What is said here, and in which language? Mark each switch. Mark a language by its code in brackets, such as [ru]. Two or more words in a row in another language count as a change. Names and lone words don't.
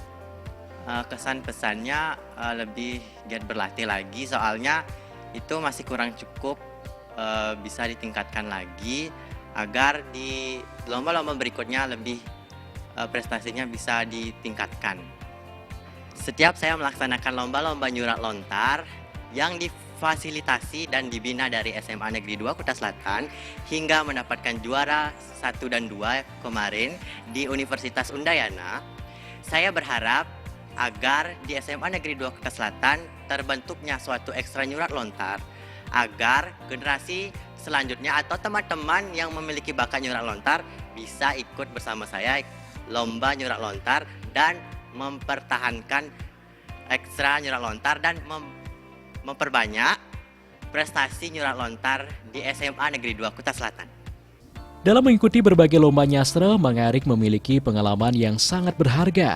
[id] Kesan pesannya lebih giat berlatih lagi, soalnya itu masih kurang cukup, bisa ditingkatkan lagi agar di lomba-lomba berikutnya lebih prestasinya bisa ditingkatkan. Setiap saya melaksanakan lomba-lomba [ban] nyurat lontar [id] yang difasilitasi dan dibina dari SMA Negeri 2 Kuta Selatan hingga mendapatkan juara 1 dan 2 kemarin di Universitas Undayana, saya berharap agar di SMA Negeri 2 Kuta Selatan terbentuknya suatu ekstra [ban] nyurat lontar [id] agar generasi selanjutnya atau teman-teman yang memiliki bakat [ban] nyurat lontar [id] bisa ikut bersama saya lomba [ban] nyurat lontar [id] dan mempertahankan ekstra [ban] nyurat lontar [id] dan memperbanyak prestasi [ban] nyurat lontar [id] di SMA Negeri 2 Kuta Selatan. Dalam mengikuti berbagai lomba nyastre, Mangarik memiliki pengalaman yang sangat berharga.